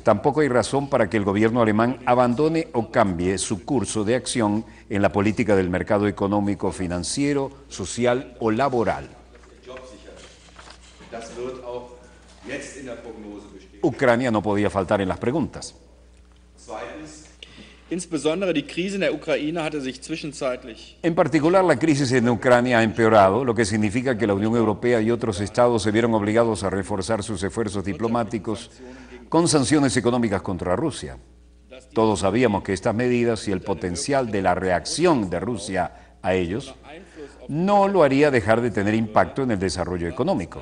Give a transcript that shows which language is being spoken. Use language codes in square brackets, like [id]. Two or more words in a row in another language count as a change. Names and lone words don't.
[es] Tampoco hay razón para que el gobierno alemán abandone o cambie su curso de acción en la política del mercado económico, financiero, social o laboral. Ucrania no podía faltar en las preguntas. [de] Insbesondere die Krise in der Ukraine hatte sich zwischenzeitlich. [es] En particular, la crisis en Ucrania ha empeorado, lo que significa que la Unión Europea y otros estados se vieron obligados a reforzar sus esfuerzos diplomáticos con sanciones económicas contra Rusia. Todos sabíamos que estas medidas y el potencial de la reacción de Rusia a ellos no lo haría dejar de tener impacto en el desarrollo económico.